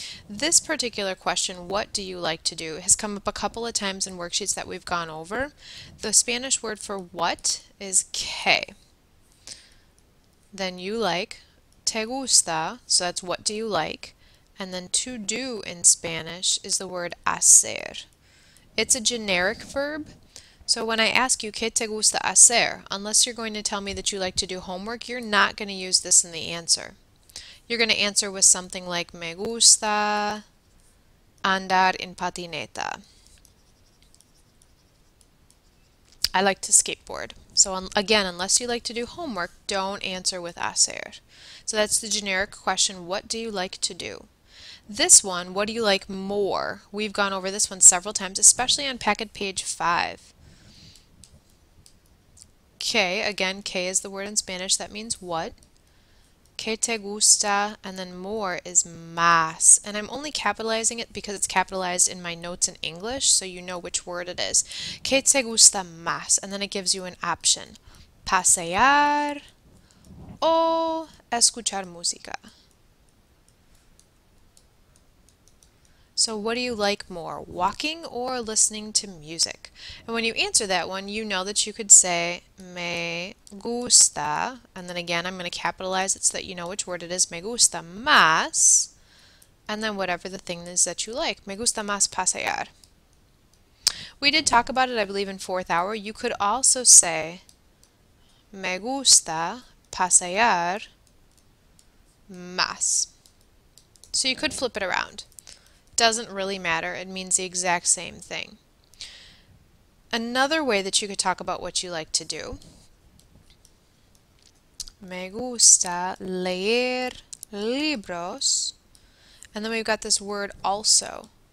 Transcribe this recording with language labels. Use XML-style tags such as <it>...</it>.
<en>This particular question, what do you like to do, has come up a couple of times in worksheets that we've gone over. The Spanish word for what is que. Then you like</en> <es>te gusta,</es> <en>so that's what do you like. And then to do in Spanish is the word hacer. It's a generic verb, so when I ask you,</en> <es>¿qué te gusta hacer?</es> <en>Unless you're going to tell me that you like to do homework, you're not going to use this in the answer. You're going to answer with something like,</en> <es>me gusta andar en patineta.</es> <en>I like to skateboard. So again, unless you like to do homework, don't answer with hacer. So that's the generic question, what do you like to do? This one, what do you like more? We've gone over this one several times, especially on packet page 5. Que, again, que is the word in Spanish that means what.</en> <es>Que te gusta,</es> <en>and then more is más. And I'm only capitalizing it because it's capitalized in my notes in English, so you know which word it is.</en> <es>Que te gusta más,</es> <en>and then it gives you an option.</en> <es>Pasear o escuchar música.</es> <en>So what do you like more, walking or listening to music? And when you answer that one, you know that you could say me gusta, and then again I'm going to capitalize it so that you know which word it is,</en> <es>me gusta más,</es> <en>and then whatever the thing is that you like.</en> <es>Me gusta más pasear.</es> <en>We did talk about it, I believe, in 4th hour.</en> <es>You could also say me gusta pasear más.</es> <en>So you could flip it around. Doesn't really matter, it means the exact same thing. Another way that you could talk about what you like to do,</en> <es>me gusta leer libros,</es> <en>and then we've got this word also.</en>